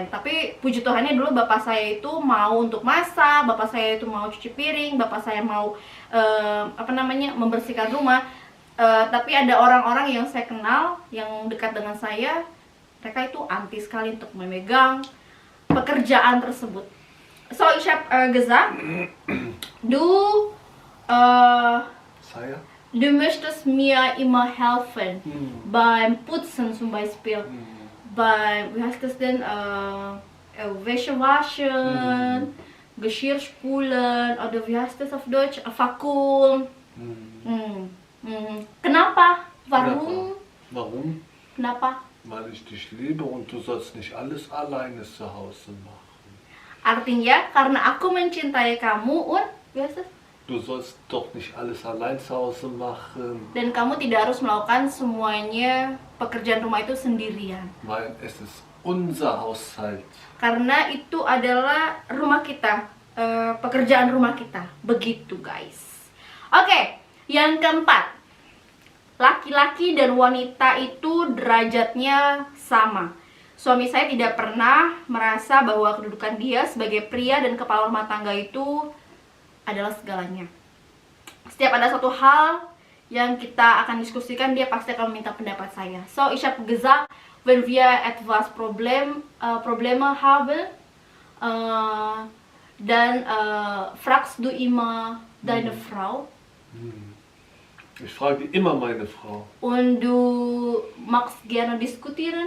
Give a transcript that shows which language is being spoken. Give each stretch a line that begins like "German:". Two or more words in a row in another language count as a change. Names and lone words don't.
Indonesian: Tapi puji Tuhannya dulu bapak saya itu mau untuk masak, bapak saya itu mau cuci piring, bapak saya mau membersihkan rumah. Tapi ada orang-orang yang saya kenal yang dekat dengan saya, mereka itu anti sekali untuk memegang pekerjaan tersebut.
German: So ich habe gesagt, du
Indonesian: Saya?
German: du möchtest mir immer helfen beim Putzen zum Beispiel. Beim, wie heißt das denn, Wäsche waschen, Geschirr spulen, oder wie heißt das auf Deutsch, Vakuum.
Indonesian: Kenapa? Warum?
German: Warum?
Indonesian: Kenapa?
German: Weil ich dich liebe und du sollst nicht alles alleine zu Hause machen.
Indonesian: Artinya, karena aku mencintai kamu,
German: und, wie heißt das? Du sollst doch nicht alles allein zu Hause machen.
Indonesian: Dan kamu tidak harus melakukan semuanya pekerjaan rumah itu sendirian.
German: Weil es ist unser Haushalt.
Indonesian: Karena itu adalah rumah kita, pekerjaan rumah kita. Begitu guys. Oke, yang keempat, laki-laki dan wanita itu derajatnya sama. Suami saya tidak pernah merasa bahwa kedudukan dia sebagai pria dan kepala rumah tangga itu adalah segalanya. Setiap ada satu hal yang kita akan diskusikan, dia pasti akan meminta pendapat saya.
German: So, ich habe gesagt, wenn wir etwas Probleme haben, dann fragst du immer deine Frau. Ich frage immer meine Frau. Und du magst gerne diskutieren?